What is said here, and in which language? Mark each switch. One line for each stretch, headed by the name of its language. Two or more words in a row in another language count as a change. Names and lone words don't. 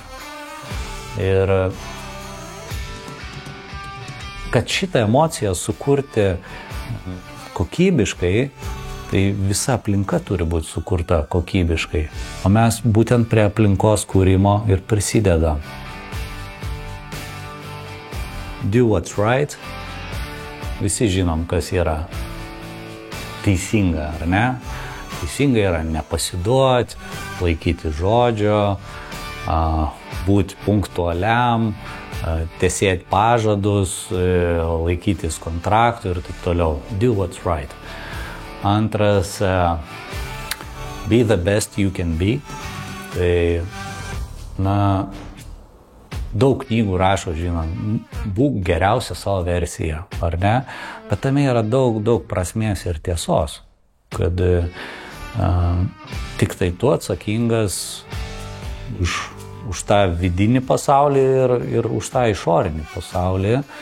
Lithuanian: Ir kad šitą emociją sukurti kokybiškai, tai visa aplinka turi būti sukurta kokybiškai. O mes būtent prie aplinkos kūrimo ir prisidedam.
English: Do what's right.
Lithuanian: Visi žinom, kas yra teisinga, ar ne? Teisinga yra nepasiduoti, laikyti žodžio, būti punktualiam, tesėti pažadus, laikytis kontraktų ir taip toliau.
English: Do what's right.
Lithuanian: Antras,
English: be the best you can be.
Lithuanian: Tai, daug knygų rašo, būk geriausia savo versija, ar ne? Bet tame yra daug prasmės ir tiesos, kad tik tai tu atsakingas už tą vidinį pasaulį ir už tą išorinį pasaulį.